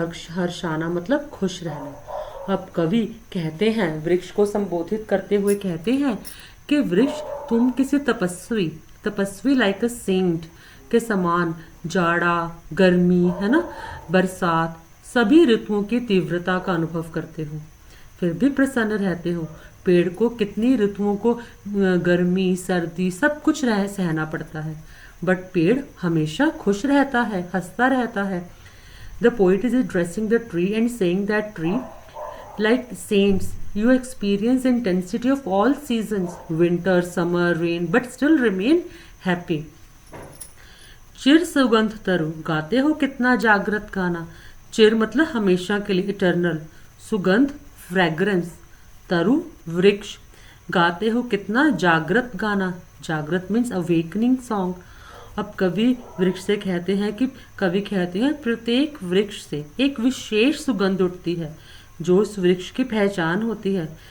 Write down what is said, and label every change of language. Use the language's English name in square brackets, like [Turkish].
[Hindi] हर्षाना मतलब खुश रहना। अब कवि कहते हैं, वृक्ष को संबोधित करते हुए कहते हैं कि वृक्ष तुम किसी तपस्वी [English] like a saint [Hindi] के समान जाड़ा, गर्मी, है ना, बरसात, सभी ऋतुओं की तीव्रता का अनुभव करते हो, फिर भी प्रसन्न रहते हो। पेड़ को कितनी ऋतुओं को गर्मी, सर्दी सब कुछ सहना पड़ता है, बट पेड़ हमेशा खुश रहता है, हंसता रहता है। [English] The poet is addressing the tree and saying that tree, like saints, you experience intensity of all seasons, winter, summer, rain, but still remain happy. [Hindi] चिर सुगंध तरु, गाते हो कितना जागृत गाना। चिर मतलब हमेशा के लिए, इटर्नल। सुगंध फ्रेग्रेंस, तरु वृक्ष। गाते हो कितना जागृत गाना। जागृत [English] Means awakening song. [Hindi] अब कवि वृक्ष से कहते हैं कि कवि कहते हैं प्रत्येक वृक्ष से एक विशेष सुगंध उठती है जो उस वृक्ष की पहचान होती है।